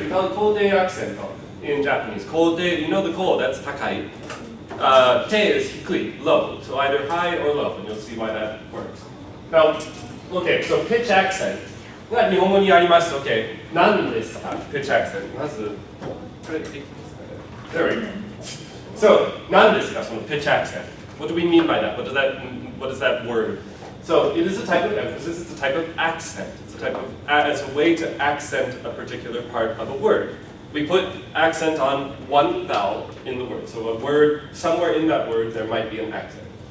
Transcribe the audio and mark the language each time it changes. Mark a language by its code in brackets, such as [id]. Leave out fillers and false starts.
[en] We call it koudei accent in Japanese. Koudei, you know the ko, that's takai. Te is hikui, low. So either high or low, and you'll see why that works. Now, okay, so pitch accent. [ja] が日本語にあります。 [en] Okay, [ja] 何ですか pitch accent. まず、これできますかね [en] There we go. So, [ja] 何ですかその [en] pitch accent. What do we mean by that? What is that word? So, it is a type of emphasis, it's a type of accent. It's a way to accent a particular part of a word. We put accent on one vowel in the word. So a word, somewhere in that word, there might be an accent.